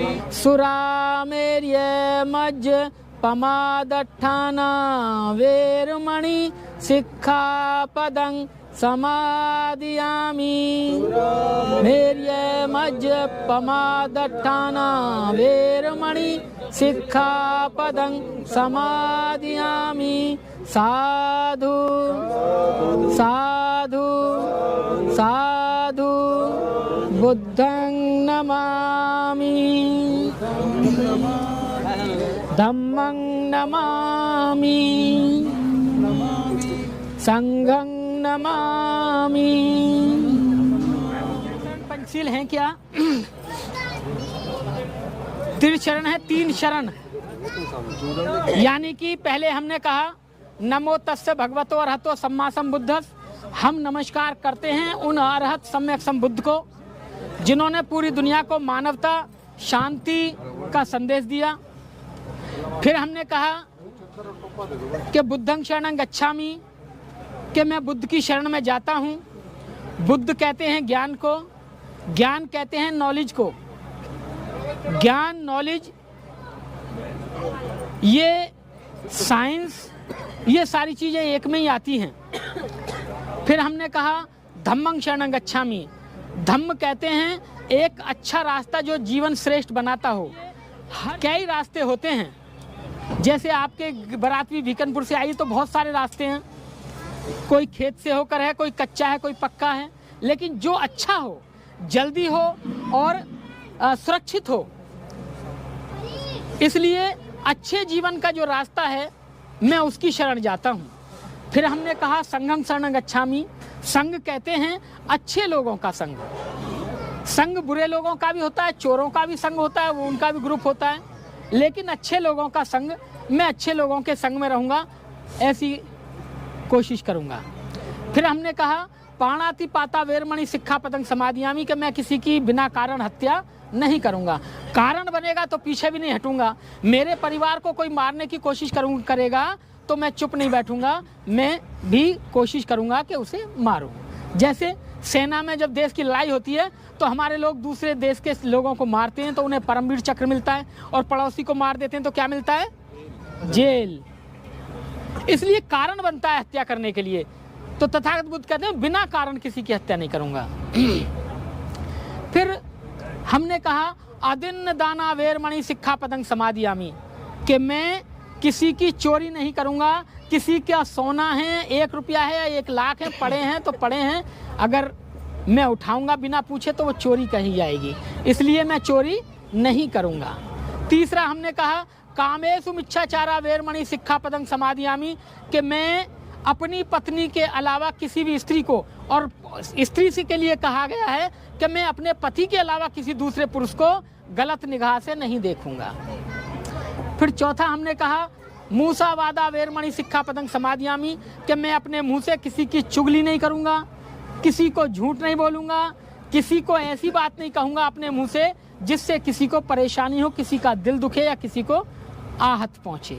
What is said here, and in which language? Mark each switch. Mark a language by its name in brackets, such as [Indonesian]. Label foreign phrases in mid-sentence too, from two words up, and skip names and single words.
[Pali] सुरामेर्य मज्ज पमादट्ठाना वेरमणि सिक्खापदं समादियामि। मेर्य मज्ज पमादट्ठाना वेरमणि सिक्खापदं समादियामि। साधु साधु साधु बुद्धं नमामि। धम्मं नमामि संघं नमामि। [Hindi] पंचशील हैं क्या? त्रिशरण है, 3 शरण। यानी कि पहले हमने कहा [Pali] नमो तस्य भगवतो अरहतो सम्मा संबुद्धस्। [Hindi] हम नमस्कार करते हैं उन अरहत सम्यक संबुद्ध को जिन्होंने पूरी दुनिया को मानवता शांति का संदेश दिया। फिर हमने कहा कि [Pali] बुद्धं शरणं गच्छामि, [Hindi] कि मैं बुद्ध की शरण में जाता हूँ। बुद्ध कहते हैं ज्ञान को, ज्ञान कहते हैं नॉलेज को। ज्ञान, नॉलेज, ये साइंस, ये सारी चीज़ें एक में ही आती हैं। फिर हमने कहा [Pali] धम्मं शरणं गच्छामि। [Hindi] धम्म कहते हैं एक अच्छा रास्ता जो जीवन श्रेष्ठ बनाता हो। कई रास्ते होते हैं, जैसे आपके बारात भी बीकानेर से आई तो बहुत सारे रास्ते हैं। कोई खेत से होकर है, कोई कच्चा है, कोई पक्का है, लेकिन जो अच्छा हो, जल्दी हो और सुरक्षित हो। इसलिए अच्छे जीवन का जो रास्ता है मैं उसकी शरण जाता हूँ। फिर हमने कहा [Pali] संघं शरणं गच्छामि। [Hindi] संघ कहते हैं अच्छे लोगों का संघ। संघ बुरे लोगों का भी होता है, चोरों का भी संघ होता है, वो उनका भी ग्रुप होता है, लेकिन अच्छे लोगों का संघ, मैं अच्छे लोगों के संग में रहूँगा, ऐसी कोशिश करूँगा। फिर हमने कहा [Pali] पाणाति पाता वेरमणि सिक्खापदं समादियामि, [Hindi] कि मैं किसी की बिना कारण हत्या नहीं करूँगा। कारण बनेगा तो पीछे भी नहीं हटूँगा। मेरे परिवार को कोई मारने की कोशिश करेगा तो मैं चुप नहीं बैठूँगा, मैं भी कोशिश करूँगा कि उसे मारूँ। जैसे सेना में जब देश की लड़ाई होती है तो हमारे लोग दूसरे देश के लोगों को मारते हैं तो उन्हें परमवीर चक्र मिलता है, और पड़ोसी को मार देते हैं तो क्या मिलता है? जेल। इसलिए कारण बनता है हत्या करने के लिए। तो तथागत बुद्ध कहते हैं बिना कारण किसी की हत्या नहीं करूँगा। फिर हमने कहा [Pali] अदिन्न दाना वेरमणि सिक्खापदं समादियामि, [Hindi] कि मैं किसी की चोरी नहीं करूँगा। किसी का सोना है, 1 रुपया है, 1 लाख है, पड़े हैं तो पड़े हैं, अगर मैं उठाऊंगा बिना पूछे तो वो चोरी कही जाएगी, इसलिए मैं चोरी नहीं करूँगा। तीसरा हमने कहा [Pali] कामेषु मिच्छाचारा वेरमणि सिक्खापदं समादियामि, [Hindi] कि मैं अपनी पत्नी के अलावा किसी भी स्त्री को, और स्त्री से के लिए कहा गया है कि मैं अपने पति के अलावा किसी दूसरे पुरुष को गलत निगाह से नहीं देखूंगा। फिर चौथा हमने कहा [Pali] मूसावादा वेरमणि सिक्खापदं समादियामि, [Hindi] कि मैं अपने मुंह से किसी की चुगली नहीं करूंगा, किसी को झूठ नहीं बोलूंगा, किसी को ऐसी बात नहीं कहूंगा अपने मुंह से जिससे किसी को परेशानी हो, किसी का दिल दुखे या किसी को आहत पहुंचे।